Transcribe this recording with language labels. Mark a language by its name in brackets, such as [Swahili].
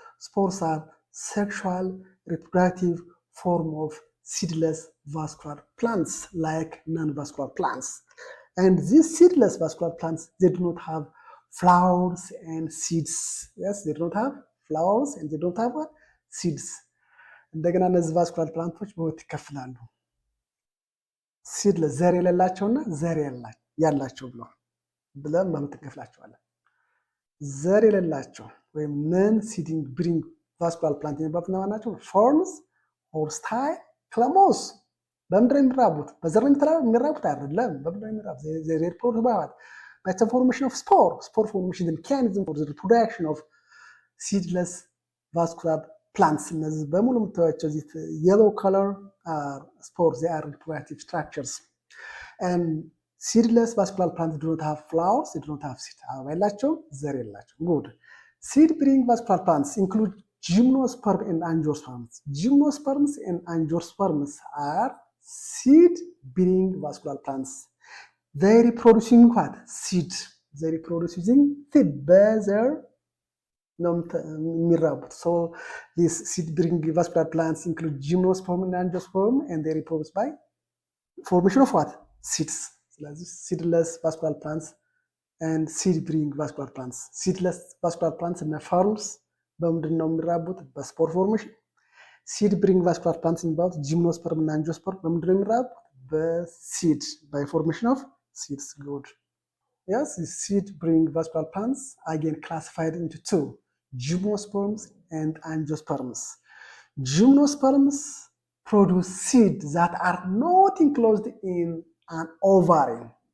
[English] Spores are sexual reproductive form of seedless vascular plants like non-vascular plants. And these seedless vascular plants, they do not have flowers and seeds. Yes, they do not have flowers and they don't have what? Seeds. [Amharic] እንደገና እነዚህ ቫስኩላር ፕላንቶች በሁለት ይከፍላሉ። ሲድለስ ዘር የሌላቸውና ዘር ያላቸው ብለን በሁለት እንከፍላቸዋለን። ዘር የሌላቸው ወይም ነን ሲዲንግ ብሪንግ ቫስኩላር ፕላንት የሚባሉት እነማን ናቸው? ፎርንስ፣ ሆርስታይል፣ ክለሞስ። በምንድን ነው የሚራቡት? በዘር የሚራቡት አይደለም። በምንድን ነው የሚራቡት? [English] they reproduce by the formation of spore formation, the mechanism for the reproduction of seedless vascular plants. [Amharic] እነዚህ በሙሉ የምታዩቸው እዚህ [English] yellow color are spores, they are reproductive structures. And seedless vascular plants do not have flowers, they do not have seed. [Amharic] አበባ የላቸውም፣ ዘር የላቸውም። Good. [English] Seed-bearing vascular plants include gymnosperm and angiosperms. Gymnosperms and angiosperms are seed-bearing vascular plants. They reproduce using what? Seed. They reproduce using seed. [Amharic] በዘር ነው የሚራቡት። [English] So these seed-bearing vascular plants include gymnosperm and angiosperm, and they reproduce by formation of what? Seeds. [Amharic] ስለዚህ [English] seedless vascular plants and seed-bearing vascular plants. [Amharic] Seedless vascular plants እና ferns በምንድን ነው የሚራቡት? በስፖር ፎርሜሽን። seed-bearing vascular plants የሚባሉት ጂምኖስፐርም እና አንጂኦስፐርም በምንድን ነው የሚራቡት? [English] በሲድ by formation of seeds. Good. Yes, seed-bearing vascular plants again classified into two: gymnosperms and angiosperms. Gymnosperms produce seeds that are not enclosed in an ovary.